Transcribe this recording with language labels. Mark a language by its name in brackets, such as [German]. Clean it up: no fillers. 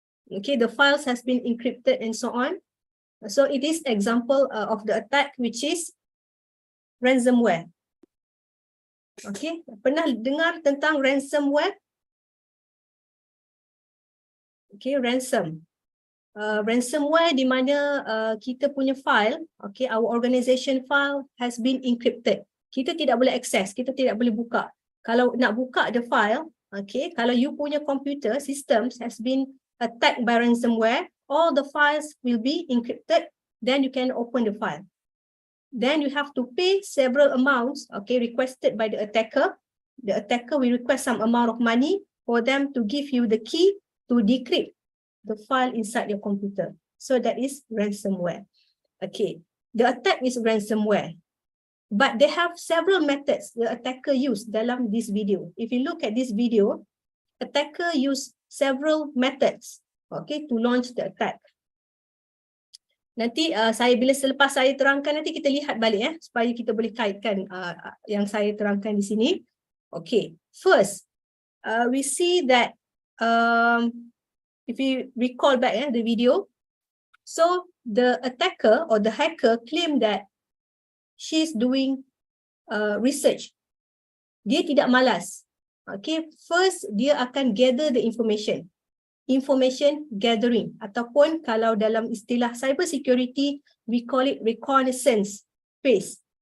[English] Okay, the files has been encrypted and so on. So it is example of the attack, which is ransomware. [Malay] Okay, pernah dengar tentang ransomware? Okay, ransomware di mana kita punya file, okay, [English] our organization file has been encrypted. [Malay] Kita tidak boleh access, kita tidak boleh buka. Kalau nak buka [English] the file, okay, [Malay] kalau you punya [English] computer systems has been attacked by ransomware, all the files will be encrypted, then you can open the file. Then you have to pay several amounts, okay, requested by the attacker. The attacker will request some amount of money for them to give you the key to decrypt the file inside your computer. So that is ransomware. Okay, the attack is ransomware. But they have several methods the attacker used [Malay] dalam [English] this video. If you look at this video, attacker used several methods, okay, to launch the attack. [Malay] Nanti selepas saya terangkan, nanti kita lihat balik supaya kita boleh kaitkan yang saya terangkan di sini. [English] Okay, first we see that if you recall back the video, so the attacker or the hacker claimed that she's doing research. [Malay] Dia tidak malas. [English] Okay, first [Malay] dia akan [English] gather the information gathering, [Malay] ataupun kalau dalam istilah [English] cyber security we call it reconnaissance phase.